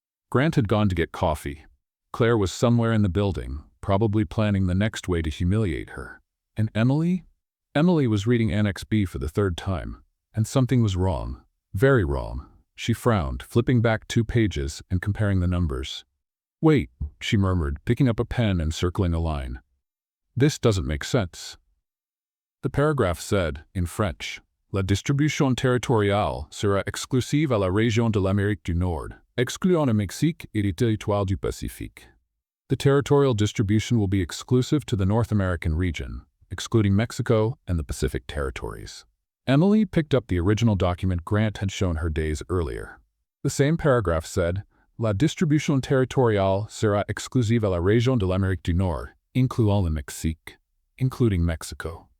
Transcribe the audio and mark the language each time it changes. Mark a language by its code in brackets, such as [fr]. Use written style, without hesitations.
[en] Grant had gone to get coffee. Claire was somewhere in the building, probably planning the next way to humiliate her. And Emily? Emily was reading Annex B for the third time, and something was wrong. Very wrong. She frowned, flipping back 2 pages and comparing the numbers. "Wait," she murmured, picking up a pen and circling a line. "This doesn't make sense." The paragraph said, in French, [fr] "La distribution territoriale sera exclusive à la région de l'Amérique du Nord, excluant le Mexique et les territoires du Pacifique." [en] The territorial distribution will be exclusive to the North American region, excluding Mexico and the Pacific territories. Emily picked up the original document Grant had shown her days earlier. The same paragraph said, [fr] "La distribution territoriale sera exclusive à la région de l'Amérique du Nord, incluant le Mexique," [en] including Mexico.